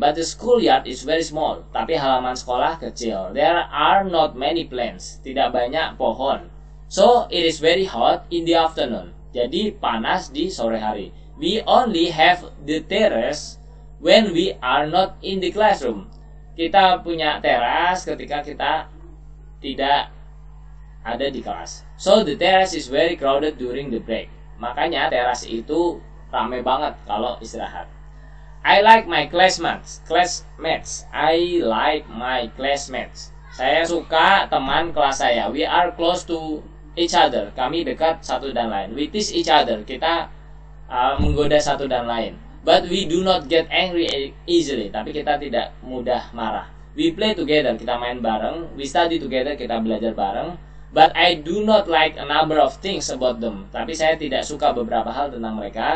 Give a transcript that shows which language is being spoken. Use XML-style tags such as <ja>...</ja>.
<en>But the schoolyard is very small.</en> <id>Tapi halaman sekolah kecil.</id> <en>There are not many plants.</en> <id>Tidak banyak pohon.</id> <en>So it is very hot in the afternoon.</en> <id>Jadi panas di sore hari.</id> <en>We only have the terrace when we are not in the classroom.</en> <id>Kita punya teras ketika kita tidak ada di kelas.</id> <en>So the terrace is very crowded during the break.</en> <id>Makanya teras itu ramai banget kalau istirahat.</id> <en>I like my classmates. I like my classmates.</en> <id>Saya suka teman kelas saya.</id> <en>We are close to each other.</en> <id>Kami dekat satu dan lain.</id> <en>We tease each other.</en> <id>Kita menggoda satu dan lain.</id> <en>But we do not get angry easily.</en> <id>Tapi kita tidak mudah marah.</id> <en>We play together.</en> <id>Kita main bareng.</id> <en>We study together.</en> <id>Kita belajar bareng.</id> <en>But I do not like a number of things about them.</en> <id>Tapi saya tidak suka beberapa hal tentang mereka.</id>